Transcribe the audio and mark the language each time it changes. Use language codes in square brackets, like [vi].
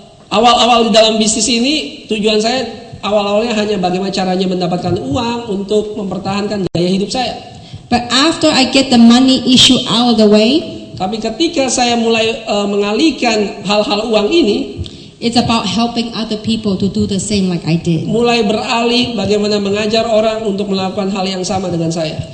[id] Awal-awal di dalam bisnis ini tujuan saya awal-awalnya hanya bagaimana caranya mendapatkan uang untuk mempertahankan gaya hidup saya. [en] But after I get the money issue out of the way, [id] Tapi ketika saya mulai mengalihkan hal-hal uang ini, [en] it's about helping other people to do the same like I did. [id] mulai beralih bagaimana mengajar orang untuk melakukan hal yang sama dengan saya.